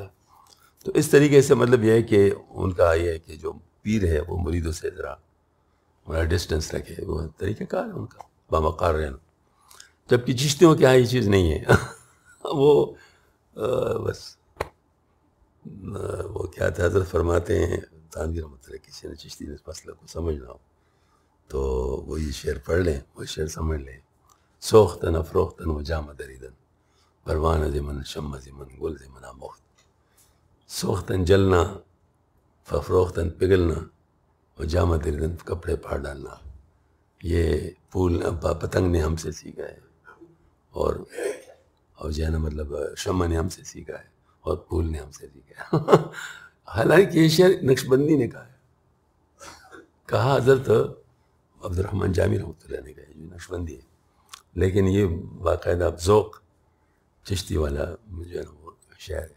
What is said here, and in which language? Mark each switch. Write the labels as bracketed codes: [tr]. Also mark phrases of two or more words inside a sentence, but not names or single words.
[ur] تو اس طریقے سے مطلب یہ ہے کہ ان کا یہ ہے کہ جو پیر ہے وہ مریدوں سے ذرا ڈسٹنس رکھے، وہ طریقہ کار ہے ان کا، بامقار رہنا. جبکہ چشتیوں کے یہاں یہ چیز نہیں ہے. وہ بس وہ کیا تھا، حضرت فرماتے ہیں تانوی [ar] رحمۃ اللہ، [ur] کسی نے چشتی نے اس مسئلہ کو سمجھنا ہو تو وہ یہ شعر پڑھ لیں، وہ شعر سمجھ لیں. [fa] سوختن افروختن و جام دریدن، پروانہ زمن شمع زمن گل زمن آموخت. [ur] سوختن جلنا، ففروختن پگھلنا، اور [fa] جامہ دریدن [ur] کپڑے پھاڑ ڈالنا. یہ پھول پتنگ نے ہم سے سیکھا ہے، اور جو ہے نا مطلب شمع نے ہم سے سیکھا ہے، اور پھول نے ہم سے سیکھا ہے. حالانکہ یہ شعر نقشبندی نے کہا ہے، کہا حضرت عبد الرحمن جامی [ar] رحمۃ اللہ [ur] نے کہا ہے، جو نقشبندی ہے، لیکن یہ باقاعدہ ذوق چشتی والا جو ہے نا وہ شعر ہے.